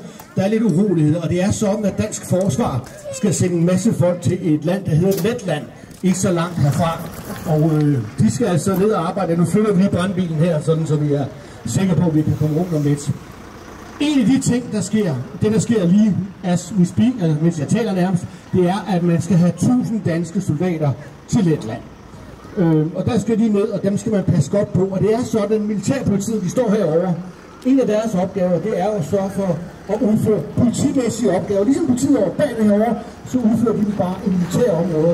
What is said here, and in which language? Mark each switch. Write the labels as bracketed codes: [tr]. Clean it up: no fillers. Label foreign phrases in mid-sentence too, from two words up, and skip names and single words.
[da] Der er lidt uroligheder, og det er sådan, at dansk forsvar skal sende en masse folk til et land, der hedder Letland, ikke så langt herfra. Og de skal altså ned og arbejde. Nu flytter vi lige brandbilen her, sådan så vi er sikre på, at vi kan komme rundt om lidt. En af de ting, der sker, det der sker lige, [en] as we speak, [da] altså mens jeg taler nærmest, det er, at man skal have 1000 danske soldater til Letland. Og der skal de ned, og dem skal man passe godt på. Og det er sådan, at militærpolitiet, de står herovre. En af deres opgaver, det er at sørge for at udføre politimæssige opgaver. Ligesom politiet over bag det herovre, så udfører de bare i militære områder.